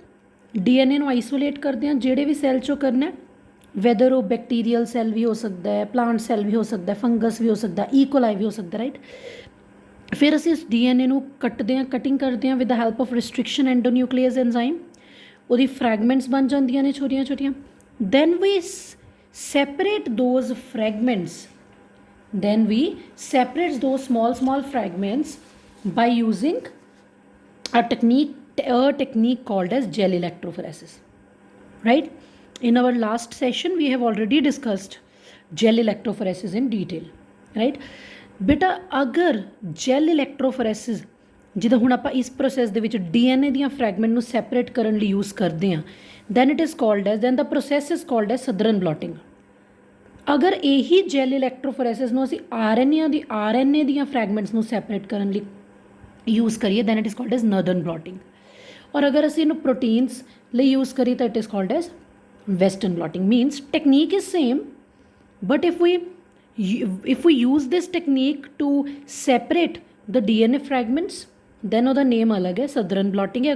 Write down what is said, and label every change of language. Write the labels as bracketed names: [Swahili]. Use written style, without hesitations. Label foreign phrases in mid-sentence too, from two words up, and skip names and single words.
[Punjabi] DNA ਨੂੰ ਆਈਸੋਲੇਟ ਕਰਦੇ ਹਾਂ, ਜਿਹੜੇ ਵੀ ਸੈੱਲ 'ਚੋਂ ਕਰਨਾ, ਵੈਦਰ ਉਹ [English] bacterial cell [Punjabi] ਵੀ ਹੋ ਸਕਦਾ ਹੈ, [English] plant cell [Punjabi] ਵੀ ਹੋ ਸਕਦਾ, ਫੰਗਸ ਵੀ ਹੋ ਸਕਦਾ, ਈਕੋਲਾਈ ਵੀ ਹੋ ਸਕਦਾ, ਰਾਈਟ। ਫਿਰ ਅਸੀਂ ਇਸ DNA ਨੂੰ ਕੱਟਦੇ ਹਾਂ, ਕਟਿੰਗ ਕਰਦੇ ਹਾਂ [English] with the help of restriction endonuclease enzyme. [Punjabi] ਉਹਦੀ ਫਰੈਗਮੈਂਟਸ ਬਣ ਜਾਂਦੀਆਂ ਨੇ ਛੋਟੀਆਂ ਛੋਟੀਆਂ। [English] then we separate those fragments then we separate those small fragments by using a technique called as gel electrophoresis, right? In our last session we have already discussed gel electrophoresis in detail, right? [Punjabi] ਬੇਟਾ ਅਗਰ [English] gel electrophoresis [Punjabi] ਜਿੱਦਾਂ ਹੁਣ ਆਪਾਂ ਇਸ ਪ੍ਰੋਸੈਸ ਦੇ ਵਿੱਚ DNA ਦੀਆਂ ਫਰੈਗਮੈਂਟ ਨੂੰ ਸੈਪਰੇਟ ਕਰਨ ਲਈ ਯੂਜ਼ ਕਰਦੇ ਹਾਂ, [English] then it is called as, then the process is called as southern blotting। [Punjabi] ਅਗਰ ਇਹੀ [English] gel electrophoresis [Punjabi] ਨੂੰ ਅਸੀਂ RNA ਦੀਆਂ ਫਰੈਗਮੈਂਟਸ ਨੂੰ ਸੈਪਰੇਟ ਕਰਨ ਲਈ ਯੂਜ਼ ਕਰੀਏ, [English] then it is called as northern blotting. [Punjabi] ਔਰ ਅਗਰ ਅਸੀਂ ਇਹਨੂੰ ਪ੍ਰੋਟੀਨਸ ਲਈ ਯੂਜ਼ ਕਰੀਏ ਤਾਂ [English] it is called as western blotting. means technique is same, but if we use this technique to separate the DNA fragments, then [Punjabi] ਉਹਦਾ ਨੇਮ ਅਲੱਗ ਹੈ, [English] southern blotting ਹੈ।